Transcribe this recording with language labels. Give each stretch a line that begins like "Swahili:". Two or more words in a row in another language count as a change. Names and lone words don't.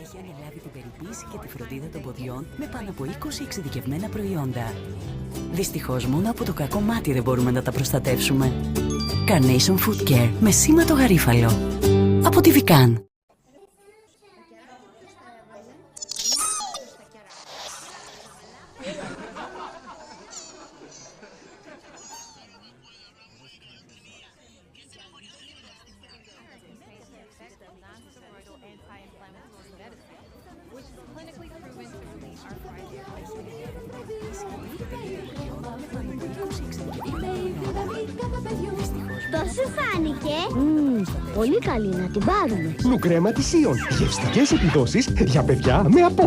Greek: Έχει pain. αναλάβει την περιποίηση και τη φροντίδα των ποδιών με πάνω από 20 εξειδικευμένα προϊόντα. Δυστυχώς μόνο από το κακό μάτι δεν μπορούμε να τα προστατεύσουμε. Carnation Food Care με σήμα το γαρίφαλο. Από τη Vican.
English: Non-steroidal anti-inflammatory medicine, which is clinically proven to relieve arthritis.
Greek: Πώς σου φάνηκε? Πολύ καλή, να την πάρουμε. Νουκρέμα της Ιον. Γευστικές επιδόσεις για παιδιά με απόψη.